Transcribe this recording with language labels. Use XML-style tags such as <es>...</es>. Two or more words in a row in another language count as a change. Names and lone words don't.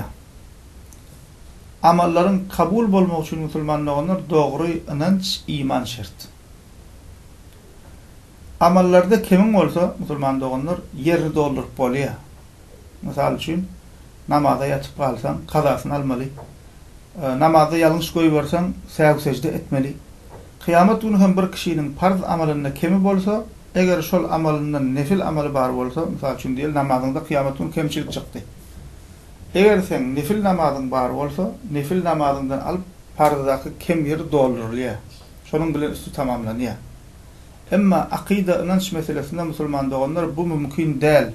<tk>Amallaryň kabul bolmagy üçin</tk> <tr>musulman doğanlar</tr> <tk>dogry inanç, iman şert. Amallarda kemiň bolsa</tk> <tr>musulman doğanlar</tr> <tk>ýerni doldurup bolýar. Misal üçin namaza ýatyp galsaň kazasyny almaly. Namazda ýalňyş goýup berseň säg secde etmeli.</tk> <tr>Kıyamet günü</tr> <tk>hem</tk> <tr>bir kişinin</tr> <tk>farz amalyna kemi bolsa, eger şol amalyndan nefil amaly bar bolsa, misal üçin diýil namazyňda</tk> <tr>kıyamet günü</tr> <tk>kemçilik çykdy. Eger sen nifil namazyň bar bolsa, nifil namazyňdan alyp farzydaky kem ýeri doldurulýar. Şonuň bilen üstü tamamlanýar. Emma akida inanç meselesinde musulman doganlar bu mümkin däl.</tk>